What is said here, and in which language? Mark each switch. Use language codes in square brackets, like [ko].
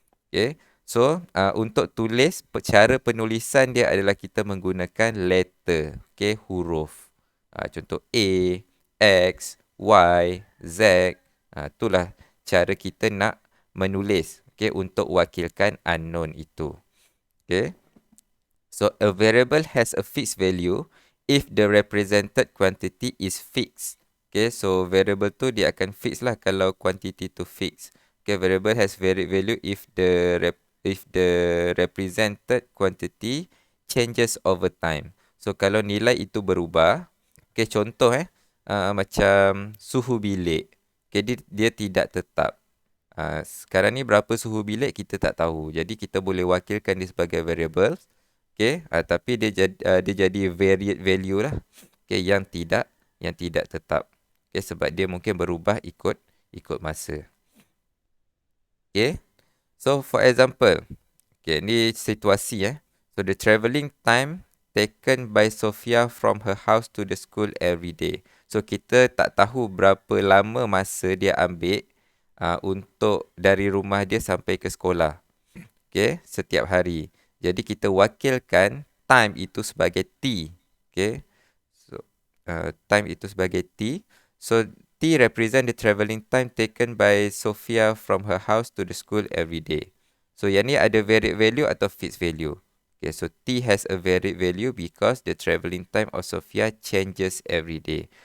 [ms] Okay, so untuk tulis, cara penulisan dia adalah kita menggunakan letter, okay, huruf. Contoh A, X, Y, Z. Itulah cara kita nak menulis, okay, untuk wakilkan unknown itu. [en] Okay, so a variable has a fixed value if the represented quantity is fixed. [ms] Okay, so variable tu dia akan fix lah kalau quantity tu fix. [en] Okay, variable has varied value if the represented quantity changes over time. [ms] So kalau nilai itu berubah, okay, contoh macam suhu bilik. Okay, dia tidak tetap. Sekarang ni berapa suhu bilik kita tak tahu. Jadi kita boleh wakilkan dia sebagai variable. Okay, tapi dia jadi varied value lah. Okay, yang tidak tetap. Okay, sebab dia mungkin berubah ikut masa. [en] Okay, so for example, okay, [ms] ni situasi [en] So the travelling time taken by Sophia from her house to the school every day. [ms] So kita tak tahu berapa lama masa dia ambil untuk dari rumah dia sampai ke sekolah. Okay, setiap hari. Jadi kita wakilkan time itu sebagai T. Okay, so time itu sebagai T. [en] So T represent the travelling time taken by Sophia from her house to the school every day. So [ms] yang ni ada varied value atau fixed value. [en] Okay, so T has a varied value because the travelling time of Sophia changes every day.